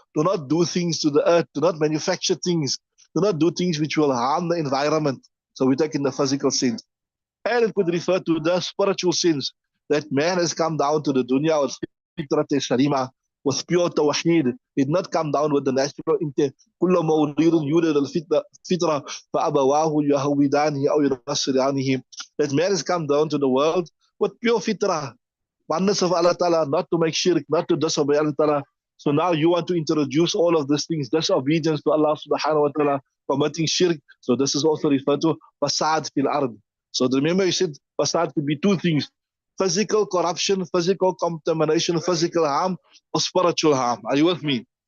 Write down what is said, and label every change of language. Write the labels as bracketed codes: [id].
[en] Do not do things to the earth. Do not manufacture things. Do not do things which will harm the environment. So we take in the physical sense. And it could refer to the spiritual sense, that man has come down to the dunya with fitrat salima, with pure tawheed. It did not come down with the natural intent. [ar] كل مولود يولد الفطرة فأبواه يهودانه أو ينصرانه. [en] That man has come down to the world with pure fitrah, oneness of Allah Ta'ala, not to make shirk, not to disobey Allah Ta'ala. So now you want to introduce all of these things, disobedience to Allah Subhanahu wa Ta'ala, committing shirk. So this is also referred to fasad fil ard. So remember, you said fasad could be two things: physical corruption, physical contamination, physical harm, or spiritual harm. Are you with me?